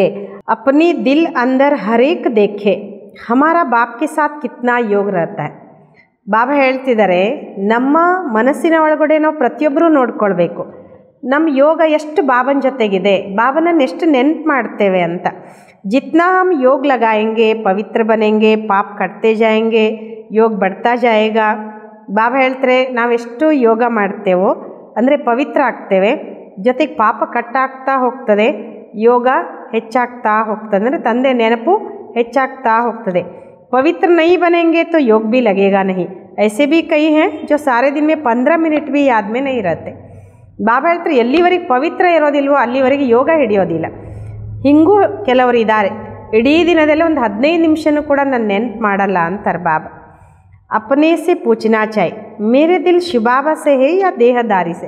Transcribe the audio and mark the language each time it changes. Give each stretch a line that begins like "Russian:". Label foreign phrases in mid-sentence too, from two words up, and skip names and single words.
Hindi: अपनी दिल अंदर हरेक देखे, हमारा बाप के साथ कितना योग रहता है.
Kannada: ಬಾಬಾ ಹೇಳ್ತಿದ್ದಾರೆ, ನಮ್ಮ ಮನಸ್ಸಿನ ಒಳಗಡೆ ನಾವು ಪ್ರತಿಯೊಬ್ಬರೂ ನೋಡ್ಕೊಳ್ಬೇಕು, ನಮ್ಮ ಯೋಗ ಎಷ್ಟು ಬಾಬನ ಜೊತೆಗಿದೆ, ಬಾಬನನ್ನು ಎಷ್ಟು ನೆನ್ಪು ಮಾಡ್ತೇವೆ ಅಂತ.
Hindi: जितना हम योग लगाएंगे पवित्र बनेंगे, पाप कटते जाएंगे, योग बढ़ता जाएगा.
Kannada: ಬಾಬಾ ಹೇಳ್ತಾರೆ, ನಾವೆಷ್ಟು ಯೋಗ ಮಾಡ್ತೇವೋ ಅಂದರೆ ಪವಿತ್ರ ಆಗ್ತೇವೆ, ಜೊತೆಗೆ ಪಾಪ ಕಟ್ಟಾಗ್ತಾ ಹೋಗ್ತದೆ, ಯೋಗ ಹೆಚ್ಚಾಗ್ತಾ ಹೋಗ್ತದೆ, ಅಂದರೆ ತಂದೆ ನೆನಪು ಹೆಚ್ಚಾಗ್ತಾ ಹೋಗ್ತದೆ.
Hindi: पवित्र नहीं बनेंगे तो योग भी लगेगा नहीं. ऐसे भी कई हैं जो सारे दिन में 15 मिनट भी याद में नहीं रहते.
Kannada: ಬಾಬಾ ಹೇಳ್ತಾರೆ, ಎಲ್ಲಿವರೆಗೆ ಪವಿತ್ರ ಇರೋದಿಲ್ವೋ ಅಲ್ಲಿವರೆಗೆ ಯೋಗ ಹಿಡಿಯೋದಿಲ್ಲ. ಹಿಂಗೂ ಕೆಲವರು ಇದ್ದಾರೆ, ಇಡೀ ದಿನದಲ್ಲಿ ಒಂದು 15 ನಿಮಿಷನೂ ಕೂಡ ನಾನು ನೆನ್ಪು ಮಾಡಲ್ಲ ಅಂತಾರೆ ಬಾಬಾ.
Hindi: अपने से पूछना चाहिए, मेरे दिल शिवबाबा से है या देहधारी से.